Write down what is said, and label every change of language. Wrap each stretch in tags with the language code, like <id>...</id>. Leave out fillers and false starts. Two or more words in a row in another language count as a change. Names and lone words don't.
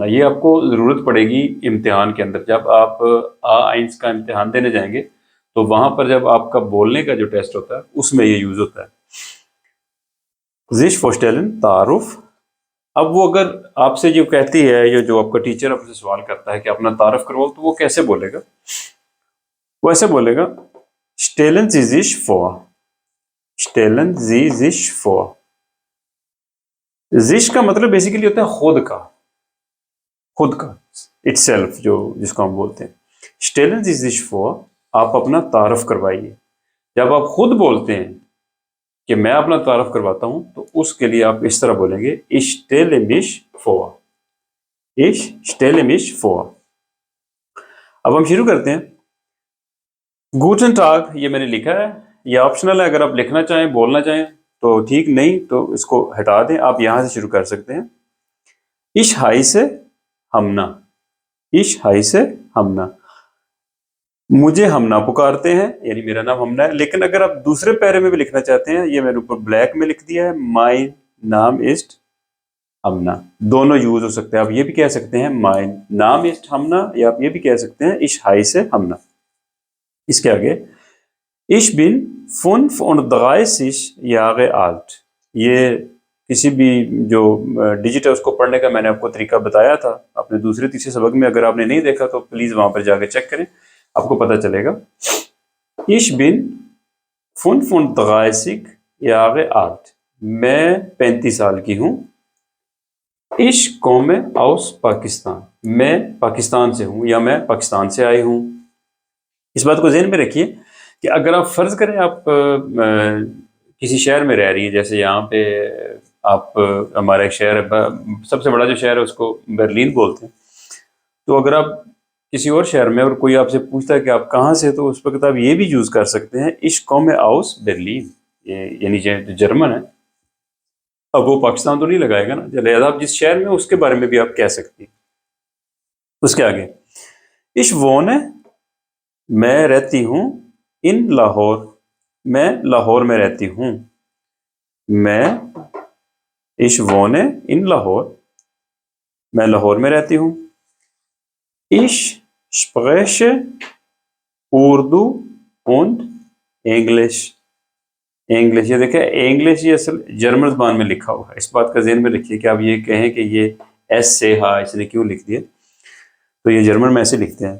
<ur>یہ آپ کو ضرورت پڑے گی امتحان کے اندر، جب آپ آئنس کا امتحان دینے جائیں گے تو وہاں پر جب آپ کا بولنے کا جو ٹیسٹ ہوتا ہے اس میں یہ یوز ہوتا ہے،</ur> <de>sich vorstellen,</de> <ur>تعارف۔ اب وہ اگر آپ سے جو کہتی ہے، یہ جو آپ کا ٹیچر آپ سے سوال کرتا ہے کہ اپنا تعارف کرواؤ، تو وہ کیسے بولے گا؟ وہ ایسے بولے گا،</ur> <de>stellen Sie sich vor، stellen Sie sich vor۔</de> <ur>sich کا مطلب بیسیکلی ہوتا ہے خود کا، خود کا، itself، جس کو ہم بولتے ہیں۔</ur> <de>stellen Sie sich vor،</de> <ur>آپ اپنا تعارف کروائیے۔ جب آپ خود بولتے ہیں کہ میں اپنا تعارف کرواتا ہوں تو اس کے لیے آپ اس طرح بولیں گے،</ur> <de>ich stelle mich vor، ich stelle mich vor۔</de> <ur>اب ہم شروع کرتے ہیں۔</ur> <de>Guten Tag,</de> <ur>یہ میں نے لکھا ہے، یہ آپشنل ہے، اگر آپ لکھنا چاہیں، بولنا چاہیں تو ٹھیک، نہیں تو اس کو ہٹا دیں۔ آپ یہاں سے شروع کر سکتے ہیں۔</ur> <de>ich heiße</de> <ur>ہمنا،</ur> <de>ich heiße</de> <ur>ہمنا، مجھے ہمنا پکارتے ہیں، یعنی میرا نام ہمنا ہے۔ لیکن اگر آپ دوسرے پیرے میں بھی لکھنا چاہتے ہیں، یہ میں نے اوپر بلیک میں لکھ دیا ہے،</ur> <de>mein Name ist</de> <ur>ہمنا، دونوں یوز ہو سکتے ہیں۔ آپ یہ بھی کہہ سکتے ہیں</ur> <de>mein Name ist</de> <ur>ہمنا، یا آپ یہ بھی کہہ سکتے ہیں</ur> <de>ich heiße</de> <ur>ہمنا۔ اس کے آگے</ur> <de>ich bin 35 Jahre alt،</de> <ur>یہ کسی بھی جو ڈیجٹ ہے اس کو پڑھنے کا میں نے آپ کو طریقہ بتایا تھا اپنے دوسرے تیسرے سبق میں۔ اگر آپ نے نہیں دیکھا تو پلیز وہاں پر جا کے چیک کریں، آپ کو پتہ چلے گا۔</ur> <de>ich bin 35 Jahre alt،</de> <ur>میں 35 سال کی ہوں۔</ur> <de>ich komme aus Pakistan،</de> <ur>میں پاکستان سے ہوں، یا میں پاکستان سے آئی ہوں۔ اس بات کو ذہن میں رکھیے کہ اگر آپ فرض کریں آپ کسی شہر میں رہ رہی ہیں، جیسے یہاں پہ آپ، ہمارا ایک شہر ہے، سب سے بڑا جو شہر ہے اس کو برلین بولتے ہیں، تو اگر آپ کسی اور شہر میں اور کوئی آپ سے پوچھتا ہے کہ آپ کہاں سے، تو اس وقت آپ یہ بھی یوز کر سکتے ہیں</ur> <de>ich komme aus Berlin،</de> <ur>یعنی جو جرمن ہے۔ اب وہ پاکستان تو نہیں لگائے گا نا، لہٰذا آپ جس شہر میں اس کے بارے میں بھی آپ کہہ سکتے ہیں۔ اس کے آگے</ur> <de>ich wohne،</de> <ur>میں رہتی ہوں ان لاہور، میں لاہور میں رہتی ہوں۔ میں</ur> <de>ich wohne in</de> <ur>لاہور، میں لاہور میں رہتی ہوں۔</ur> <de>ich spreche</de> <ur>اردو und انگلش، انگلش، یہ دیکھیں انگلش یہ اصل جرمن زبان میں لکھا ہوا ہے۔ اس بات کا ذہن میں رکھیے کہ آپ یہ کہیں کہ یہ ایس سے ہا اس نے کیوں لکھ دیا، تو یہ جرمن میں ایسے لکھتے ہیں۔</ur>